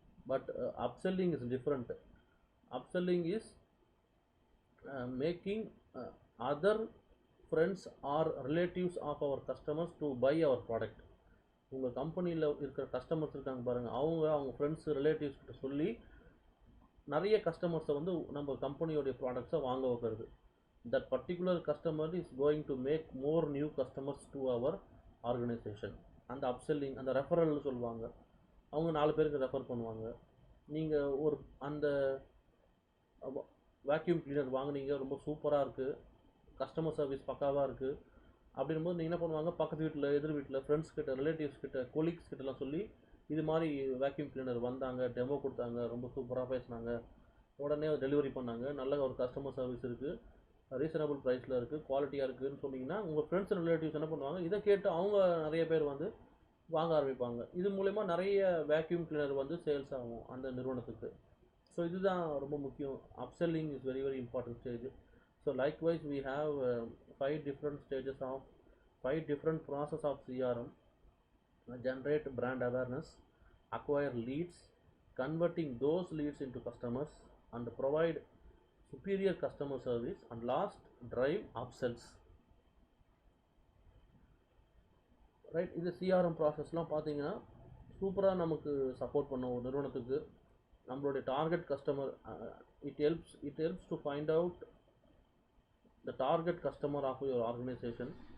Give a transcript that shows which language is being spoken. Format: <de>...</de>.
<en>But upselling is different. Upselling is making other friends or relatives of our customers to buy our product.</en> <ta>உங்கள் கம்பெனியில் இருக்கிற customers இருக்காங்க பாருங்கள், அவங்க friends relatives கிட்ட சொல்லி நிறைய கஸ்டமர்ஸை வந்து நம்ம கம்பெனியோடைய ப்ராடக்ட்ஸை வாங்க வைக்கிறது.</ta> <en>That particular customer is going to make more new customers to our organisation.</en> <ta>அந்த அப்செல்லிங், அந்த ரெஃபரல்னு சொல்லுவாங்க. அவங்க 4 பேருக்கு ரெஃபர் பண்ணுவாங்க. நீங்கள் ஒரு அந்த வேக்யூம் கிளீனர் வாங்குனீங்க, ரொம்ப சூப்பராக இருக்குது, கஸ்டமர் சர்வீஸ் பக்காவாக இருக்குது அப்படின்போது நீங்கள் என்ன பண்ணுவாங்க, பக்கத்து வீட்டில், எதிர் வீட்டில், ஃப்ரெண்ட்ஸ் கிட்ட, ரிலேட்டிவ்ஸ் கிட்ட, கொலீக்ஸ் கிட்டலாம் சொல்லி இது மாதிரி வேக்யூம் கிளீனர் வந்தாங்க, டெமோ கொடுத்தாங்க, ரொம்ப சூப்பராக பேசினாங்க, உடனே டெலிவரி பண்ணாங்க, நல்ல ஒரு கஸ்டமர் சர்வீஸ் இருக்குது, ரீசனபிள் ப்ரைஸில் இருக்குது, குவாலிட்டியாக இருக்குதுன்னு சொன்னீங்கன்னா உங்கள் ஃப்ரெண்ட்ஸ் அண்ட் ரிலேட்டிவ்ஸ் என்ன பண்ணுவாங்க, இதை கேட்டு அவங்க நிறைய பேர் வந்து வாங்க ஆரம்பிப்பாங்க. இது மூலயமா நிறைய வேக்யூம் கிளீனர் வந்து சேல்ஸ் ஆகும் அந்த நிறுவனத்துக்கு.</ta> <en>so</en> <ta>இதுதான் ரொம்ப முக்கியம்.</ta> <en>Upselling is very very important stage. So likewise we have 5 different stages of 5 different process of CRM: generate brand awareness, acquire leads, converting those leads into customers, and provide superior customer service, and last drive upsells.</en> <ta>Right, இது CRM ப்ராசஸ்லாம் பார்த்தீங்கன்னா சூப்பராக நமக்கு support பண்ண ஒரு நிறுவனத்துக்கு நம்மளுடைய target customer,</ta> <en>It helps to find out the target customer of your organisation.</en>